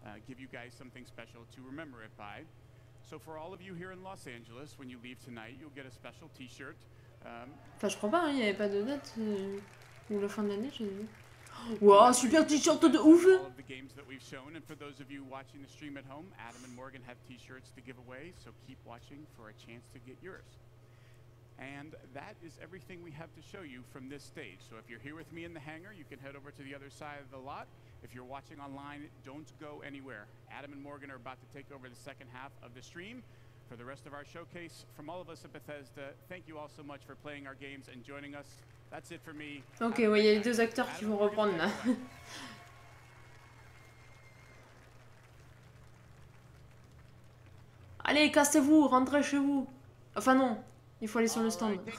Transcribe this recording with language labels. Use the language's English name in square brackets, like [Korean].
[English] Give you guys something special to remember it by. So for all of you here in Los Angeles, when you leave tonight, you'll get a special T-shirt. [French] Enfin, je crois pas, il n'y avait pas de date. Ou la fin de l'année, j'ai vu. Wow, super t-shirt de ouf. [English] All of the games that we've shown, and for those of you watching the stream at home, Adam and Morgan have t-shirts to give away, so keep watching for a chance to get yours. And that is everything we have to show you from this stage. So if you're here with me in the hangar, you can head over to the other side of the lot. If you're watching online, don't go anywhere. Adam and Morgan are about to take over the second half of the stream. For the rest of our showcase, from all of us at Bethesda, thank you all so much for playing our games and joining us. That's it for me. [French] Ok, ouais, il y a les deux acteurs qui vont reprendre là. Allez, cassez-vous, rentrez chez vous. Enfin non, il faut aller sur le stand.